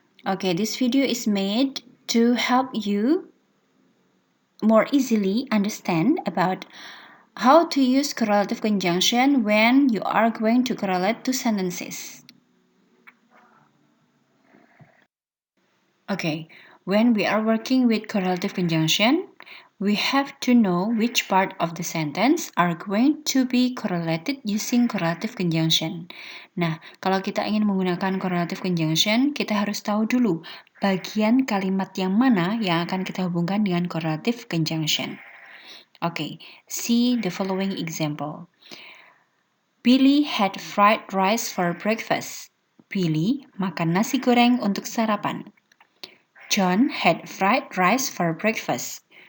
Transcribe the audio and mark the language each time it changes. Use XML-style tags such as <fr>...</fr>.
<en>Okay, this video is made to help you more easily understand about how to use correlative conjunction when you are going to correlate two sentences. Okay, when we are working with correlative conjunction, we have to know which part of the sentence are going to be correlated using correlative conjunction.</en> <id>Nah, kalau kita ingin menggunakan correlative conjunction, kita harus tahu dulu bagian kalimat yang mana yang akan kita hubungkan dengan correlative conjunction. Okay, see the following example. Billy had fried rice for breakfast. Billy makan nasi goreng untuk sarapan.</id> <en>John had fried rice for breakfast.</en>